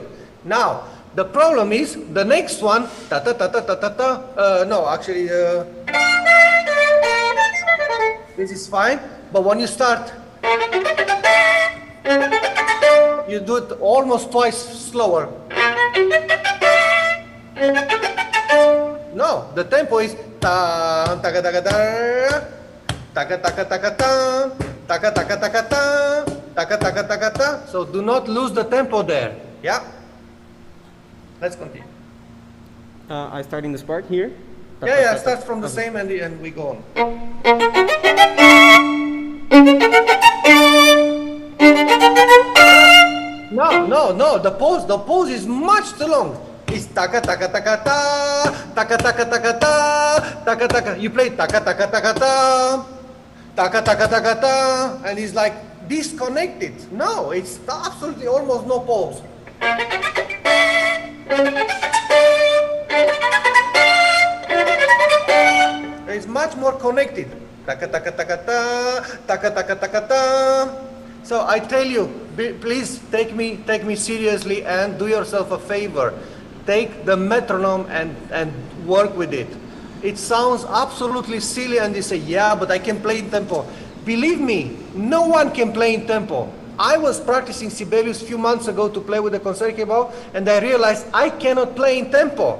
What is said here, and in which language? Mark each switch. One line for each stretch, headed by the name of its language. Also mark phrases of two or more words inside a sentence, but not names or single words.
English: Now, the problem is the next one. No, actually, this is fine. But when you start, you do it almost twice slower. No, the tempo is ta taka taka ta taka taka taka ta taka taka taka ta taka taka taka ta. So do not lose the tempo there. Yeah. Let's continue. I start in this part here. Yeah. Start from the same and we go on. No. The pause is much too long. It's taka taka taka ta, taka taka taka ta, taka taka. You play taka taka taka ta, taka taka taka ta, and it's like disconnected. No, it's absolutely almost no pause. It's much more connected. Taka taka taka ta, taka taka taka ta. So I tell you, please take me seriously and do yourself a favor. Take the metronome and work with it. It sounds absolutely silly, and you say, yeah, but I can play in tempo. Believe me, no one can play in tempo. I was practicing Sibelius a few months ago to play with the Concertgebouw, and I realized I cannot play in tempo.